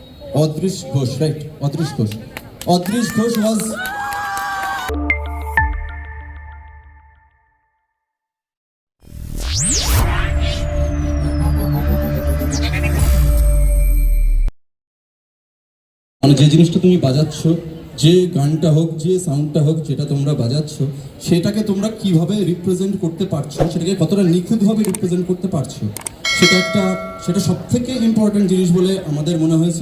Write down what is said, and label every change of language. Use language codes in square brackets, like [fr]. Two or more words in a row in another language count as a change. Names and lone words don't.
[en] Odrish Ghosh, right? Odrish Ghosh. [bn] Odrish Ghosh was মানে যে জিনিসটা তুমি বাজাচ্ছ, যে গানটা হোক, যে সাউন্ডটা হোক, যেটা তোমরা বাজাচ্ছ, সেটাকে তোমরা কিভাবে রিপ্রেজেন্ট করতে পারছো, সেটাকে কতটা নিখুঁতভাবে রিপ্রেজেন্ট করতে পারছো, সেটা সব থেকে ইম্পর্টেন্ট জিনিস বলে আমাদের মনে হয়েছে।